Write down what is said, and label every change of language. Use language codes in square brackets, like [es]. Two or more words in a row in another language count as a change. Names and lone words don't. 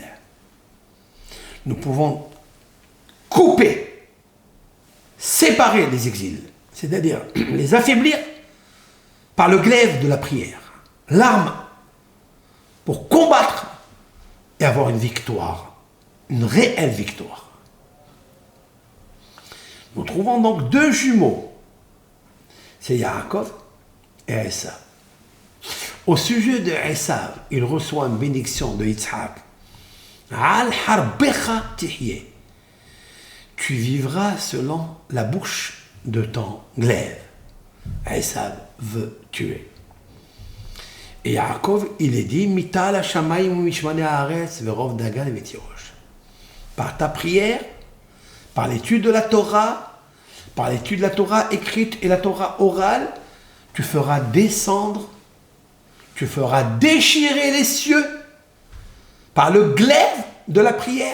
[fr] Nous pouvons couper, séparer les exils, c'est-à-dire les affaiblir par le glaive de la prière, l'arme pour combattre et avoir une victoire, une réelle victoire. Nous trouvons donc deux jumeaux, c'est Yaakov et Esav. Au sujet de Esav, il reçoit une bénédiction de Yitzhak. [he] על חרבך תחיה. [fr] Tu vivras selon la bouche de ton glaive. Esav veut tuer. Et Yaakov, il est dit, [he] מטל השמים משמני הארץ ורב דגן ותירוש. [fr] Par ta prière, par l'étude de la Torah, par l'étude de la Torah écrite et la Torah orale, tu feras descendre, tu feras déchirer les cieux par le glaive de la prière.